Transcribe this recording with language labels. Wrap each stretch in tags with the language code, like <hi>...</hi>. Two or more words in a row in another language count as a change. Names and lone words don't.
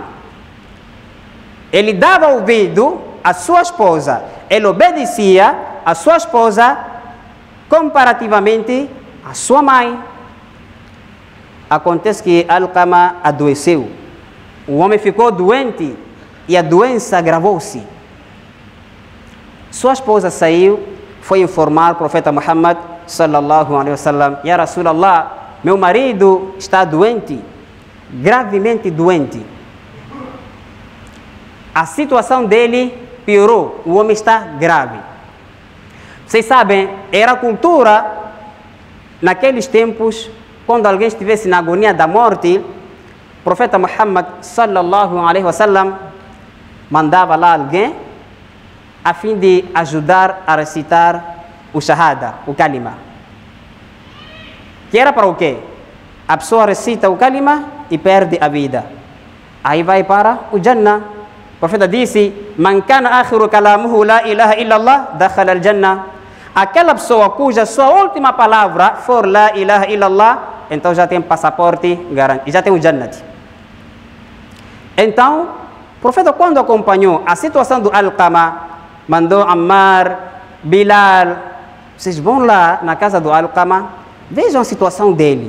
<pt>Ele dava ouvido à sua esposa, ele obedecia à sua esposa comparativamente à sua mãe. Acontece que Alqama adoeceu. O homem ficou doente e a doença agravou-se. Sua esposa saiu, foi informar o profeta Muhammad</pt> <ar>صلى الله عليه وسلم: يا رسول الله,</ar> <pt>meu marido está doente, gravemente doente. A situação dele piorou, o homem está grave. Vocês sabem, era a cultura naqueles tempos, quando alguém estivesse na agonia da morte, o profeta Muhammad</pt> <ar>صلى الله عليه وسلم</ar> <pt>mandava lá alguém a fim de ajudar a recitar o shahada, o kalima. Que era para o quê? A pessoa recita o kalima e perde a vida. Aí vai para o Jannah. O profeta disse:</pt> <ar>من كان آخر كلامه لا إله إلا الله دخل الجنة.</ar> <pt>Aquela pessoa cuja sua última palavra for</pt> <ar>لا إله إلا الله,</ar> <pt>então já tem passaporte garantido, já tem o Jannat. Então, o profeta, quando acompanhou a situação do Alqama, mandou Ammar, Bilal: vocês vão lá na casa do Alqama, vejam a situação dele.</pt>